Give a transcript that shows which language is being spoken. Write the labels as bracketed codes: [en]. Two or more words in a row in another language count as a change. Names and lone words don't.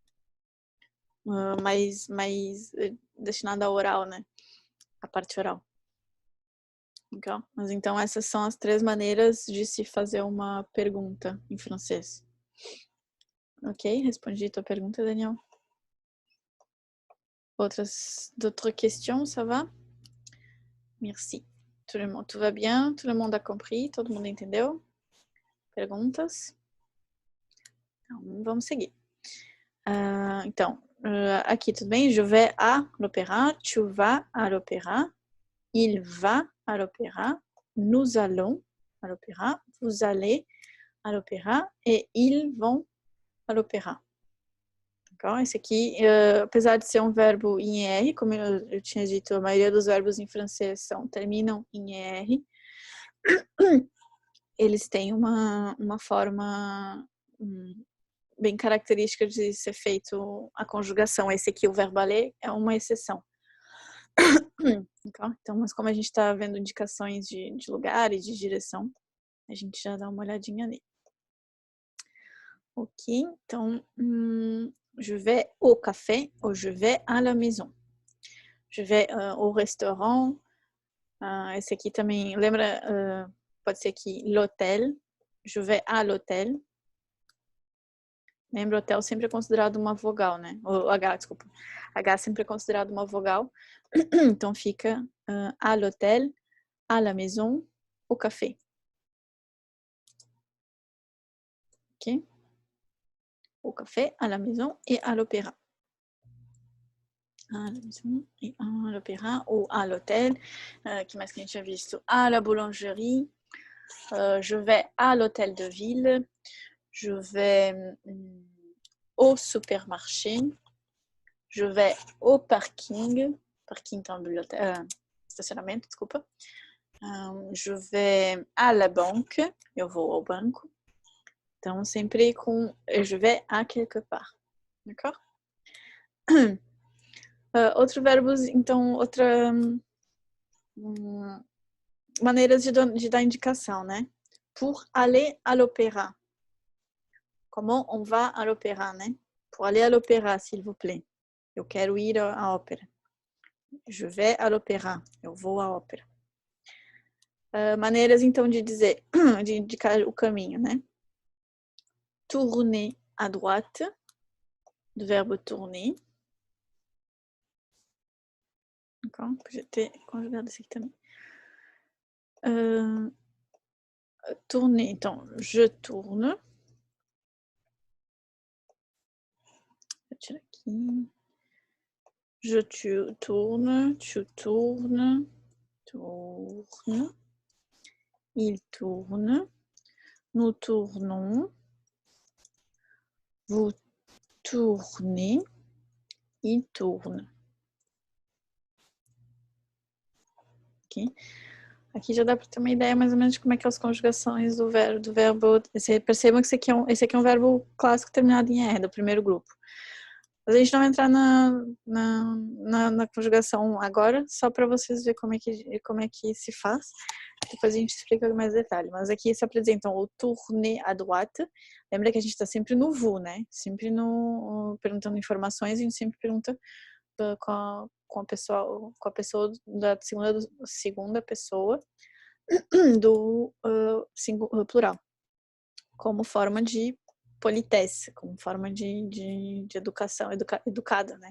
[pt] Mais destinada ao oral, né? A parte oral. Okay? Mas então essas são as 3 maneiras de se fazer uma pergunta em francês. Ok? Respondi a tua pergunta, Daniel? [fr] D'autres questions, ça va? Merci. Tout va bien? Tout le monde a compris? [pt] Todo mundo entendeu? Perguntas? Então, vamos seguir. Aqui tudo bem? [fr] Je vais à l'opéra. Tu vas à l'opéra. Il va à l'opéra. Nous allons à l'opéra. Vous allez à l'opéra. Et ils vont à l'opéra. [pt] Esse aqui, apesar de ser um verbo em R, como eu tinha dito, a maioria dos verbos em francês terminam em R, eles têm uma forma bem característica de ser feito a conjugação. Esse aqui, o verbo aller, é uma exceção. Então, mas como a gente está vendo indicações de lugar e de direção, a gente já dá uma olhadinha nele. Ok, então, [fr] je vais au café ou je vais à la maison. Je vais au restaurant. [pt] Esse aqui também, lembra, pode ser aqui, [fr] l'hôtel. Je vais à l'hôtel. [pt] Lembra, hotel sempre é considerado uma vogal, né? O H, desculpa. H sempre é considerado uma vogal. Então fica [fr] à l'hôtel, à la maison, au café. [pt] Ok? [fr] Au café, à la maison et à l'opéra. À la maison et à l'opéra ou à l'hôtel. [pt] Que mais que a gente tinha visto? [fr] À la boulangerie. Je vais à l'hôtel de ville. Je vais au supermarché. Je vais au parking. Parking, [pt] então, estacionamento, desculpa. [fr] Je vais à la banque. [pt] Eu vou ao banco. Então, sempre com [fr] je vais à quelque part. D'accord? [pt] Outros verbos, então, maneiras de dar indicação, né? [fr] Pour aller à l'opéra. Comment on va à l'opéra, né? Pour aller à l'opéra, s'il vous plaît. [pt] Eu quero ir à ópera. [fr] Je vais à l'opéra. [pt] Eu vou à ópera. Maneiras, então, de dizer, de indicar o caminho, né? [fr] Tourner à droite, [pt] do verbo tourner. [fr] D'accord? [pt] Podia ter conjugado esse aqui também. [fr] Tourner, então, je tourne. [pt] Vou tirar aqui. [fr] Je tourne, tu tournes, tourne. Il tourne. Nous tournons. Vous tournez. Il tourne. [pt] Ok? Aqui já dá para ter uma ideia mais ou menos de como é que são as conjugações do verbo. Percebam que esse aqui é um verbo clássico terminado em R, do primeiro grupo. Mas a gente não vai entrar na conjugação agora, só para vocês verem como é que se faz. Depois a gente explica com mais detalhe. Mas aqui se apresentam o [fr] tourner à droite. [pt] Lembra que a gente está sempre no vous, né? Sempre perguntando informações, a gente sempre pergunta com a pessoa da segunda pessoa do plural, como forma de politesse, como forma de educação, educada, né?